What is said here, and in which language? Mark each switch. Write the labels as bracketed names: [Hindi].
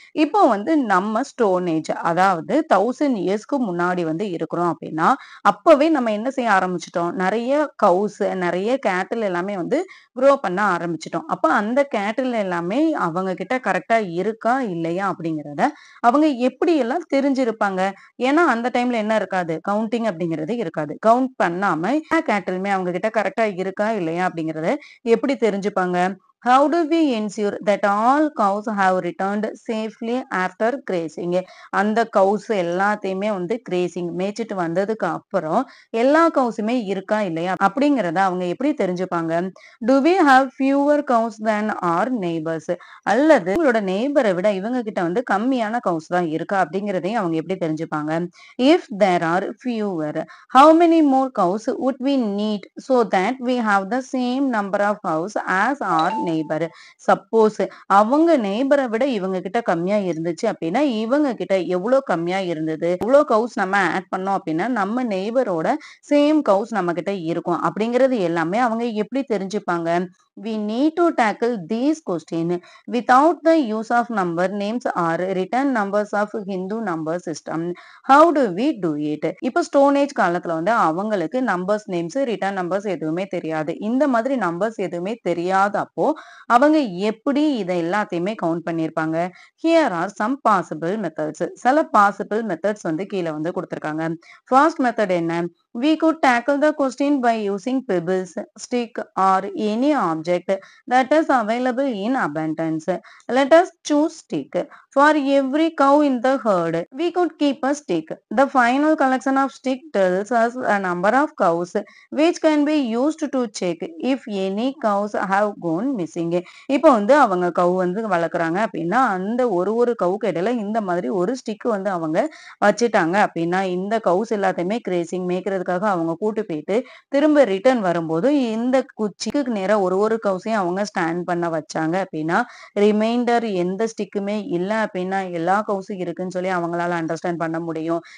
[Tamil] இப்போ வந்து நம்ம ஸ்டோன் ஏஜ், அதாவது 1000 இயர்ஸ்க்கு முன்னாடி வந்து இருக்கிறோம் அப்படின்னா அப்பவே நம்ம என்ன செய்ய ஆரம்பிச்சிட்டோம், நிறைய கவுஸ் நிறைய கேட்டில் எல்லாமே வந்து க்ரோ பண்ண ஆரம்பிச்சிட்டோம். அப்ப அந்த கேட்டில் எல்லாமே அவங்க கிட்ட கரெக்டா இருக்கா இல்லையா அப்படிங்கிறத அவங்க எப்படி எல்லாம் தெரிஞ்சிருப்பாங்க. ஏன்னா அந்த டைம்ல என்ன இருக்காது, கவுண்டிங் அப்படிங்கிறது இருக்காது. கவுண்ட் பண்ணாம கேட்டிலுமே அவங்க கிட்ட கரெக்டா இருக்கா இல்லையா அப்படிங்கறத எப்படி தெரிஞ்சுப்பாங்க. [English] How do we ensure that all cows have returned safely after grazing? [Tamil] அந்த கவுஸ் எல்லாத்தையுமே வந்து கிரேசிங் மேய்ச்சிட்டு வந்ததுக்கு அப்புறம் எல்லா கவுஸுமே இருக்கா இல்லையா அப்படிங்கறத அவங்க எப்படி தெரிஞ்சுப்பாங்க. [English] Do we have fewer cows than our neighbors? [Tamil] அல்லது உங்களோட நெய்பரை விட இவங்க கிட்ட வந்து கம்மியான கவுஸ் தான் இருக்கா அப்படிங்கறதையும் அவங்க எப்படி தெரிஞ்சுப்பாங்க. [English] If there are fewer, how many more cows would we need so that we have the same number of cows as our neighbor? [Tamil] Suppose அவங்க நெய்பரை விட இவங்க கிட்ட கம்மியா இருந்துச்சு அப்படின்னா இவங்க கிட்ட எவ்வளவு கம்மியா இருந்தது, எவ்வளவு கவுஸ் நம்ம ஆட் பண்ணோம் அப்படின்னா நம்ம நெய்பரோட சேம் கவுஸ் நம்ம கிட்ட இருக்கும் அப்படிங்கிறது எல்லாமே அவங்க எப்படி தெரிஞ்சுப்பாங்க. [English] We need to tackle these questions without the use of number names or written numbers of Hindu number system. How do we do it? [Tamil] இப்போ ஸ்டோன் ஏஜ் காலத்துல வந்து அவங்களுக்கு நம்பர்ஸ் நேம்ஸ் ரிட்டர்ன் நம்பர்ஸ் எதுவுமே தெரியாது. இந்த மாதிரி நம்பர்ஸ் எதுவுமே தெரியாதப்போ அவங்க எப்படி இதை எல்லாத்தையுமே கவுண்ட் பண்ணியிருப்பாங்க. [English] Here are some possible methods. [Tamil] சில பாசிபிள் மெத்தட்ஸ் வந்து கீழே வந்து கொடுத்திருக்காங்க. ஃபர்ஸ்ட் மெத்தட் என்ன, [English] we could tackle the question by using pebbles, stick or any object that is available in abundance. Let us choose stick. For every cow in the herd, we could keep a stick. The final collection of stick tells us a number of cows which can be used to check if any cows have gone missing. [Tamil] இப்போ வந்து அவங்க கவு வந்து வளர்க்குறாங்க அப்படின்னா அந்த ஒரு கவுக்கு இடையில இந்த மாதிரி ஒரு ஸ்டிக் வந்து அவங்க வச்சுட்டாங்க அப்படின்னா இந்த கவுஸ் எல்லாத்தையுமே கிரேசிங் மேய்க்கிறதுக்காக அவங்க கூட்டு போயிட்டு திரும்ப ரிட்டர்ன் வரும்போது இந்த குச்சிக்கு நேரா ஒரு கவுஸையும் அவங்க ஸ்டாண்ட் பண்ண வச்சாங்க அப்படின்னா ரிமைண்டர் எந்த ஸ்டிக்குமே இல்லை அப்படின்னா எல்லா கவுஸும் இருக்குன்னு சொல்லி அவங்களால அண்டர்ஸ்டாண்ட் பண்ண முடியும்.